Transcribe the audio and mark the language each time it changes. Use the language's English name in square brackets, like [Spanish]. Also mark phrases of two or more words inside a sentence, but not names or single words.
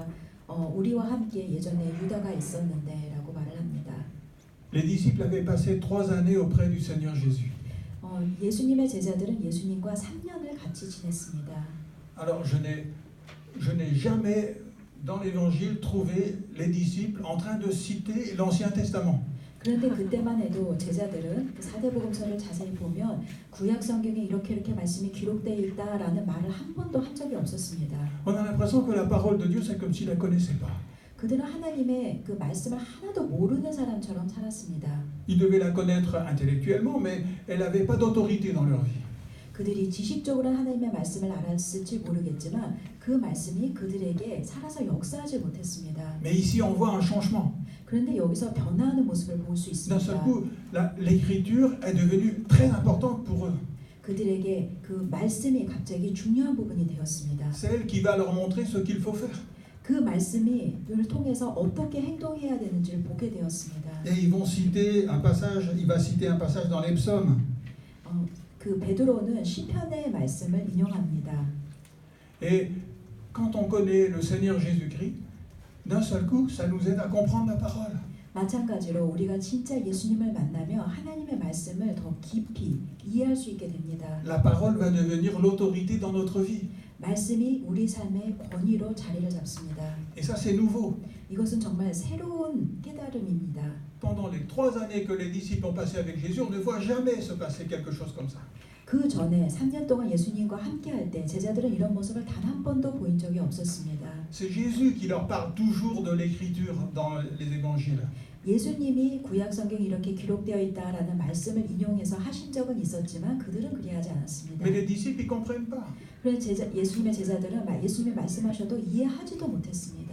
[Korean] 우리와 함께 예전에 유다가 있었는데 라고 말을 합니다. [French] Les disciples avaient passé 3 années auprès du Seigneur Jésus. [Korean] 예수님의 제자들은 예수님과 3년을 같이 지냈습니다. [French] Alors je n'ai jamais dans l'Évangile trouvé les disciples en train de citer l'Ancien Testament. [Korean] 그런데 그때만 해도 제자들은 그 사대복음서를 자세히 보면 구약 성경에 이렇게 말씀이 기록되어 있다라는 말을 한 번도 한 적이 없었습니다. [French] On a l'impression que la parole de Dieu, c'est comme s'ils la connaissaient pas. [Korean] 그들은 하나님의 그 말씀을 하나도 모르는 사람처럼 살았습니다. [French] Ils devaient la connaître intellectuellement, mais elle n'avait pas d'autorité dans leur vie. [Korean] 그들이 지식적으로 하나님의 말씀을 알았을지 모르겠지만 그 말씀이 그들에게 살아서 역사하지 못했습니다. [French] Mais ici, on voit un changement. [Korean] 그런데 여기서 변화하는 모습을 볼 수 [French] D'un seul [Korean] 있습니다. [French] coup, l'écriture est devenue très importante pour eux. [Korean] 그들에게 그 말씀이 갑자기 중요한 부분이 되었습니다. [French] C'est elle qui va leur montrer ce qu'il faut faire. [Korean] 그 말씀을 통해서 어떻게 행동해야 되는지를 보게 되었습니다. [French] Et ils vont citer un passage, il va citer un passage dans les psaumes. [Korean] 그 베드로는 시편의 말씀을 인용합니다. [French] Et quand on connaît le Seigneur Jésus-Christ, d'un seul coup, ça nous aide à comprendre la parole. [Korean] 마찬가지로 우리가 진짜 예수님을 만나며 하나님의 말씀을 더 깊이 이해할 수 있게 됩니다. [French] La parole va devenir l'autorité dans notre vie. [Korean] 말씀이 우리 삶의 권위로 자리를 잡습니다. [French] Et ça, c'est nouveau. [Korean] 이것은 정말 새로운 깨달음입니다. [French] Pendant les 3 années que les disciples ont passées avec Jésus, on ne voit jamais se passer quelque chose comme ça. [Korean] 그 전에 3년 동안 예수님과 함께할 때 제자들은 이런 모습을 단 한 번도 보인 적이 없었습니다. [French] C'est Jésus qui leur parle toujours de l'écriture dans les évangiles. [Korean] 예수님이 구약 성경에 이렇게 기록되어 있다라는 말씀을 인용해서 하신 적은 있었지만 그들은 그리하지 않았습니다. [French] Mais les disciples, ils ne comprennent pas. [Korean] 그래서 예수님의 제자들은 예수님이 말씀하셔도 이해하지도 못했습니다.